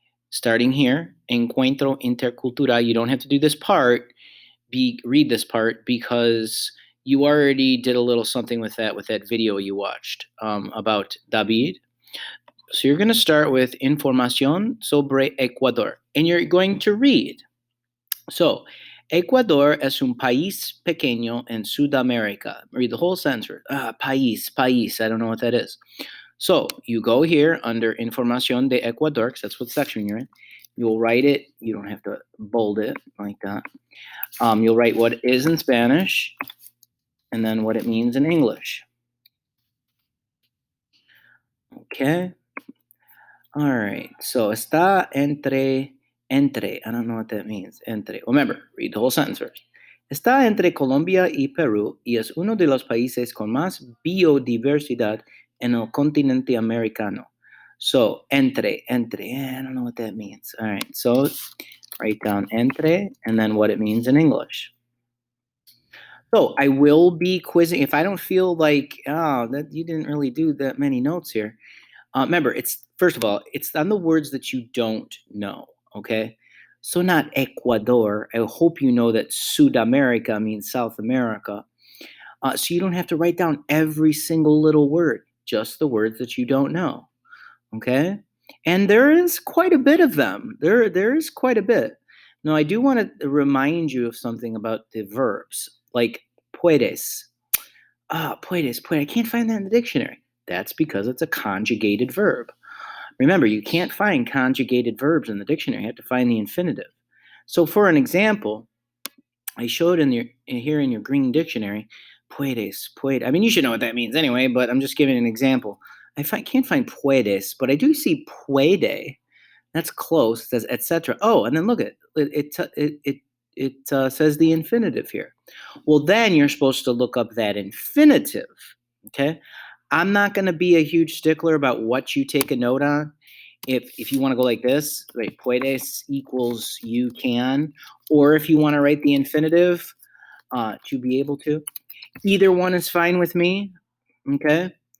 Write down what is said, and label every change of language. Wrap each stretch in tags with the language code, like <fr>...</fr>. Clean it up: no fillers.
<en>Starting here, Encuentro Intercultural. You don't have to do this part. Read this part because you already did a little something with that video you watched about David. So you're going to start with Información sobre Ecuador, and you're going to read.</en> <es>So, Ecuador es un país pequeño en Sudamérica.</es> <en>Read the whole sentence. País. I don't know what that is. So you go here under Información de Ecuador, because that's what section you're in. You'll write it. You don't have to bold it like that. You'll write what it is in Spanish, and then what it means in English. Okay. All right. So</en> <es>está entre.</es> <en>I don't know what that means. Entre. Remember, read the whole sentence first.</en> <es>Está entre Colombia y Perú y es uno de los países con más biodiversidad en el continente americano.</es> <en>So, entre. I don't know what that means. All right. So, write down entre and then what it means in English. So, I will be quizzing. If I don't feel like, that you didn't really do that many notes here. Remember, it's first of all, it's on the words that you don't know. Okay. So, not Ecuador. I hope you know that Sudamerica means South America. So, you don't have to write down every single little word, just the words that you don't know. Okay. And there is quite a bit of them. There is quite a bit. Now, I do want to remind you of something about the verbs, like puedes. Puedes. I can't find that in the dictionary. That's because it's a conjugated verb. Remember, you can't find conjugated verbs in the dictionary. You have to find the infinitive. So, for an example, I showed here in your green dictionary, puedes. You should know what that means anyway, but I'm just giving an example. Can't find puedes, but I do see puede. That's close. It says etc. Oh, and then look at it. It says the infinitive here. Well, then you're supposed to look up that infinitive. Okay. I'm not going to be a huge stickler about what you take a note on. If you want to go like this, right, puedes equals you can, or if you want to write the infinitive to be able to, either one is fine with me. Okay.</en>